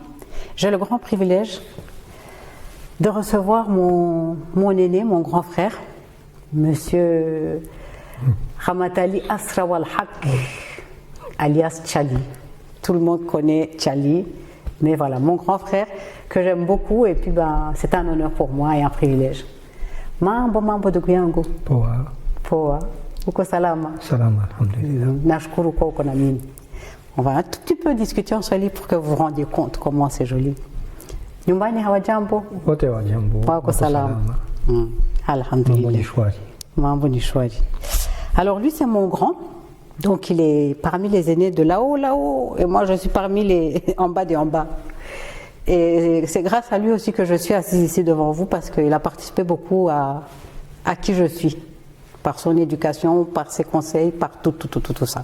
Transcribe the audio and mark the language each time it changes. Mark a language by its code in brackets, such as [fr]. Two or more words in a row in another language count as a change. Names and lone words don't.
[fr] J'ai le grand privilège de recevoir mon aîné, mon grand frère, Monsieur Ramatali Asrawal Haq, alias Tchali. Tout le monde connaît Tchali, mais voilà, mon grand frère que j'aime beaucoup, et puis c'est un honneur pour moi et un privilège. [sw] Mambo de Guyango. Poa. Uko salama. Salama, alhamdulillah. Nashukuru kwa uko na mimi. [fr] On va un tout petit peu discuter en Swahili pour que vous vous rendiez compte comment c'est joli. [sw] Nyumbani hawajambo? Wote wajambo. Wako salama. Alhamdulillah. Mambo ni shwari. Mambo ni shwari. [fr] Alors lui c'est mon grand, donc il est parmi les aînés de là-haut, et moi je suis parmi les en bas des en bas. Et c'est grâce à lui aussi que je suis assise ici devant vous, parce qu'il a participé beaucoup à qui je suis, par son éducation, par ses conseils, par tout ça.